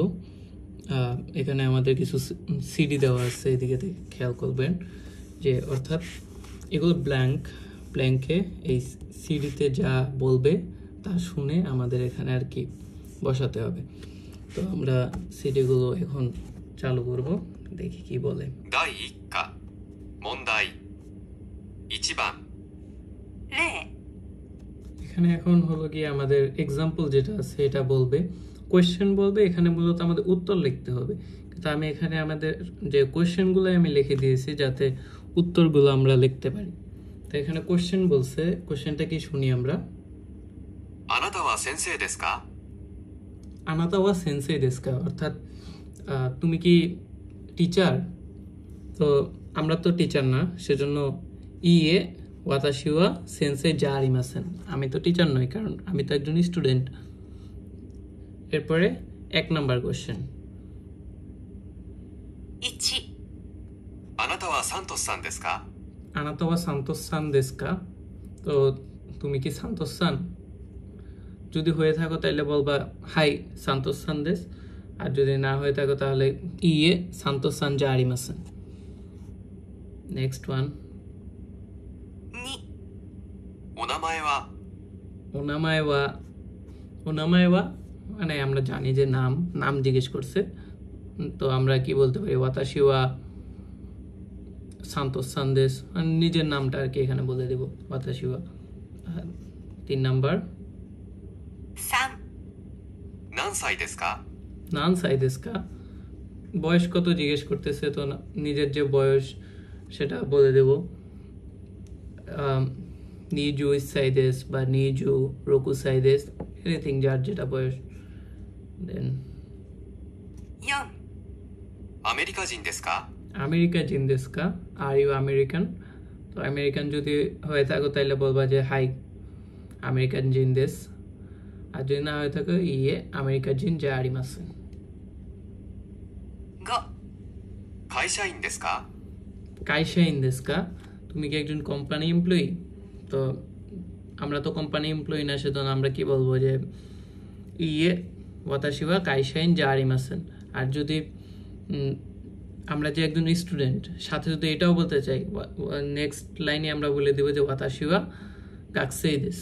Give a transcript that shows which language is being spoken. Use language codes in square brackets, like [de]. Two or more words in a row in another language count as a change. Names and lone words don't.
[bn] এখানে আমাদের কিছু সিডি দেওয়া আছে, এদিকে খেয়াল করবেন যে অর্থাৎ এগুলো ব্ল্যাঙ্কে এই সিডিতে যা বলবে তা শুনে আমাদের এখানে আর কি বসাতে হবে। তো আমরা সিডিগুলো এখন চালু করব, দেখি কি বলে। [ja] 第1課問題1番例 [bn] এখানে এখন হলো কি আমাদের এক্সাম্পল যেটা আছে এটা বলবে, কোয়েশ্চেন বলবে। এখানে মূলত আমাদের উত্তর লিখতে হবে, কিন্তু আমি এখানে আমাদের যে কোয়েশ্চেনগুলো আমি লিখে দিয়েছি যাতে উত্তরগুলো আমরা লিখতে পারি। তো এখানে কোয়েশ্চেন বলছে, কোয়েশ্চেনটা কি শুনি আমরা। [ja] あなたは先生ですかあなたは先生ですか, [bn] অর্থাৎ তুমি কি টিচার? তো আমরা তো টিচার না, সেজন্য [ja] いいえ私は先生じゃありません, [bn] আমি তো টিচার নই কারণ আমি তো একজন স্টুডেন্ট। এরপরে 1 নাম্বার কোশ্চেন। [ja] 1 あなたはサントスさんですかあなたはサントスさんですか, [bn] তো তুমি কি সান্তোস সান? যদি হয়ে থাকো তাহলে বলবা [ja] はいサントスさんです, [bn] আর যদি না হয়ে থাকো তাহলে [ja] いいえサントスさんじゃありません. [en] next one. [ja] 2 お名前は [bn] ওনামায়ওয়া মানে আমরা জানি যে নাম জিজ্ঞেস করছে, তো আমরা কি বলতে পারি [ja] 私はサントスさんです, [bn] নিজের নামটা আর কি এখানে বলে দেব [ja] 私は. [bn] 3 নাম্বার। [ja] 3 何歳ですか何歳ですか, [bn] বয়স কত জিজ্ঞেস করতেছে, তো নিজের যে বয়স সেটা বলে দেব। [ja] 二十歳です বা 二十六歳です, [bn] এনিথিং যার যেটা বয়স। দেন [ja] 4 アメリカ人ですかアメリカ人ですか, [en] are you American? [bn] তো আমেরিকান যদি হয়ে থাকো তাহলে বলবা যে [ja] はいアメリカ人です, [bn] আর যদি না হয়ে থাকো [ja] いいえアメリカ人じゃありません. 5 会社員ですか会社員ですか, [bn] তুমি কি একজন [en] company employee? [bn] তো আমরা তো [en] company employee [bn] না, সেজন্য আমরা কি বলবো যে [ja] いいえ私は会社員じゃありません. [bn] আর যদি আমরা যে একজন স্টুডেন্ট সাথে যদি এটাও বলতে চাই, নেক্সট লাইনে আমরা বলে দেবো যে [ja] 私は学生です.